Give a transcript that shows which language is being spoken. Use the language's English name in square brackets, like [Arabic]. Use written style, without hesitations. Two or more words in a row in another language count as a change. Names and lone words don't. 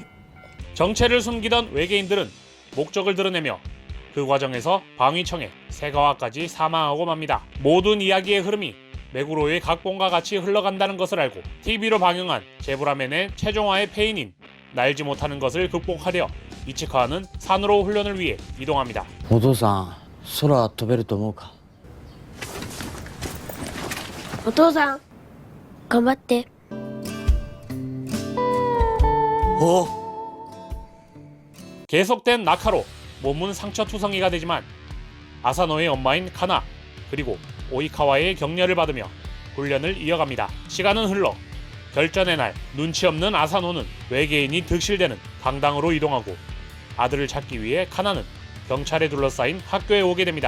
[Korean] 정체를 숨기던 외계인들은 목적을 드러내며 그 과정에서 방위청의 세가와까지 사망하고 맙니다. 모든 이야기의 흐름이 맥으로의 각본과 같이 흘러간다는 것을 알고 TV로 방영한 제브라맨의 최종화의 패인인 날지 못하는 것을 극복하려 이치카와는 산으로 훈련을 위해 이동합니다. [Japanese] お父さん空飛べると思うか？お父さん、頑張って。お。 [Korean] 계속된 낙하로 몸은 상처투성이가 되지만 아사노의 엄마인 카나 그리고 오이카와의 격려를 받으며 훈련을 이어갑니다. 시간은 흘러 결전의 날 눈치 없는 아사노는 외계인이 득실되는 강당으로 이동하고 아들을 찾기 위해 카나는 경찰에 둘러싸인 학교에 오게 됩니다.